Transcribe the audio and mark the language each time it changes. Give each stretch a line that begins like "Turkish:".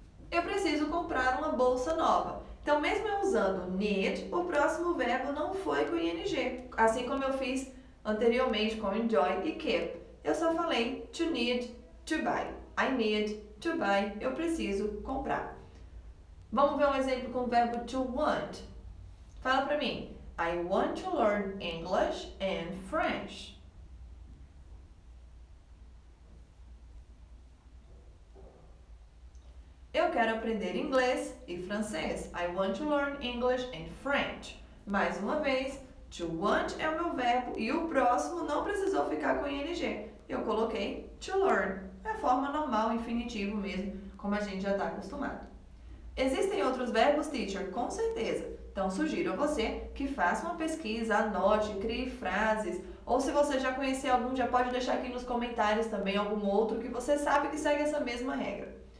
Portuguese: Eu preciso comprar uma bolsa nova. Então, mesmo eu usando need, o próximo verbo não foi com ing, assim como eu fiz anteriormente com enjoy e keep. Eu só falei
English: to need to buy. I need to buy,
Portuguese: eu preciso comprar. Vamos ver um exemplo com o verbo to want. Fala pra mim.
English: I want to learn English and French.
Portuguese: Eu quero aprender inglês e francês.
English: I want to learn English and French.
Portuguese: Mais uma vez, to want é o meu verbo e o próximo não precisou ficar com ing. Eu coloquei to learn. É a forma normal, infinitivo mesmo, como a gente já está acostumado. Existem outros verbos, teacher? Com certeza. Então, sugiro a você que faça uma pesquisa, anote, crie frases, ou se você já conhecer algum, já pode deixar aqui nos comentários também algum outro que você sabe que segue essa mesma regra.